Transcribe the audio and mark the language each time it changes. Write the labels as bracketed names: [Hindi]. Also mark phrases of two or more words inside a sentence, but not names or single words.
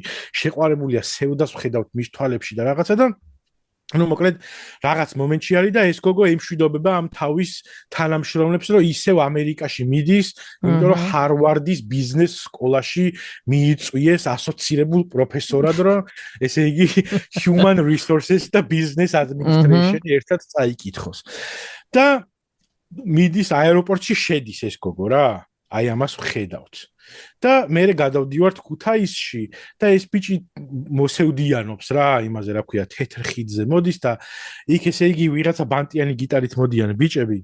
[Georgian] შეყვარებულია სევდას ხედავთ მის თვალებში და რაღაცა და ну, მოკლედ, რაღაც მომენტში არის და ეს გოგო ემშვიდობება ამ თავის თანამშრომლებს, რომ ისევ ამერიკაში მიდის, იმიტომ რომ ჰარვარდის ბიზნეს სკოლაში მიიწვიეს ასოცირებულ პროფესორად, რომ ესე იგი [English] human resources [Georgian] და [English] business administration [Georgian] ერთად წაიკითხოს. და მიდის აეროპორტში შედის ეს გოგო რა. აი ამას ვხედავთ. და მე გადავდივართ ქუთაისში და ეს ბიჭი მოსევდიანობს რა, იმაზე რა ქვია, თეთრ ხიდზე მოდის და იქ ესე იგი ვიღაცა ბანტიანი გიტარით მოდიან ბიჭები.